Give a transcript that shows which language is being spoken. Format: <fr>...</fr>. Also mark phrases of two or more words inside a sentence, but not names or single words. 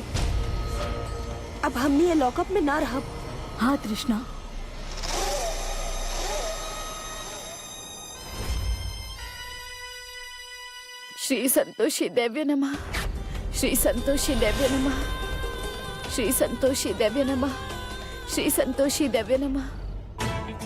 <bho>अब हमने ये लॉकअप में ना रह। हाँ तृष्णा,</bho> <sa>श्री संतोषी देव्य नमः। श्री संतोषी देव्य नमः। श्री संतोषी देव्य नमः। श्री संतोषी देव्य नमः।</sa>